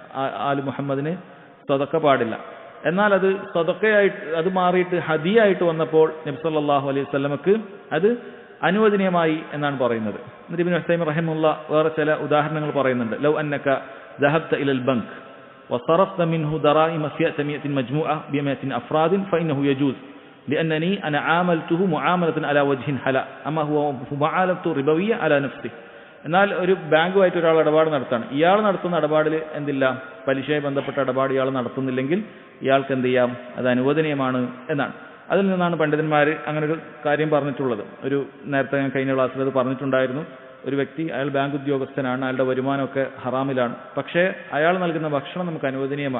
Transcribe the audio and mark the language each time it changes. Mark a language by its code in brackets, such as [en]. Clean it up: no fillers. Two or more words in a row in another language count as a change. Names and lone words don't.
[ml] കാരണം ആലു മുഹമ്മദിന് സ്വതക്ക പാടില്ല. എന്നാൽ അത് സദഖയായിട്ട് അത് മാറിയിട്ട് ഹദിയായിട്ട് വന്നപ്പോൾ നബി [ar] صلى الله عليه وسلم [ml] അത് അനുവദനീയമായി എന്നാണ് പറയുന്നത്. എന്നിട്ട് ഇബ്നു ഉസൈമീൻ റഹിമഹുള്ള വേറെ ചില ഉദാഹരണങ്ങൾ പറയുന്നുണ്ട്. [ar] لو أنك ذهبت إلى البنك وصرفت منه دراهم في 100 مجموعة ب100 أفراد فإنه يجوز لأنني أنا عاملته معاملة على وجه حلال أما هو معاملة ربوية على نفسه. [ml] എന്നാൽ ഒരു ബാങ്കുമായിട്ട് ഒരാൾ ഇടപാട് നടത്താണ്. ഇയാൾ നടത്തുന്ന ഇടപാടിൽ എന്തില്ല, പലിശയുമായി ബന്ധപ്പെട്ട ഇടപാട് ഇയാൾ നടത്തുന്നില്ലെങ്കിൽ ഇയാൾക്ക് എന്ത് ചെയ്യാം, അത് അനുവദനീയമാണ് എന്നാണ്. അതിൽ നിന്നാണ് പണ്ഡിതന്മാർ അങ്ങനെ ഒരു കാര്യം പറഞ്ഞിട്ടുള്ളത്. ഒരു നേരത്തെ ഞാൻ കഴിഞ്ഞ ക്ലാസ്സിൽ അത് പറഞ്ഞിട്ടുണ്ടായിരുന്നു. ഒരു വ്യക്തി, അയാൾ ബാങ്ക് ഉദ്യോഗസ്ഥനാണ്, അയാളുടെ വരുമാനമൊക്കെ ഹറാമിലാണ്, പക്ഷേ അയാൾ നൽകുന്ന ഭക്ഷണം നമുക്ക് അനുവദനീയമാണ്.